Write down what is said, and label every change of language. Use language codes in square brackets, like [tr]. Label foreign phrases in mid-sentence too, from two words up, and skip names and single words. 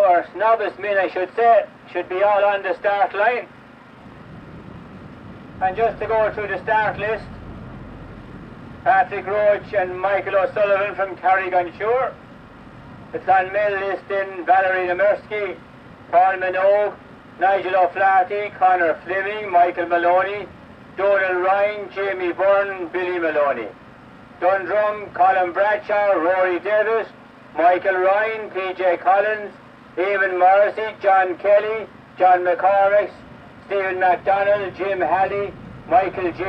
[en] or novice men I should say, should be all on the start line. And just to go through the start list, Patrick Roach and Michael O'Sullivan from Carriganshore. It's on male list in Valerie Nemirsky, Paul Minogue, Nigel O'Flaherty, Conor Fleming, Michael Maloney, Donald Ryan, Jamie Byrne, Billy Maloney. Dundrum, Colin Bradshaw, Rory Davis, Michael Ryan, PJ Collins, Eamon Morrissey, John Kelly, John McCormick, Stephen MacDonald, Jim Halley, Michael J.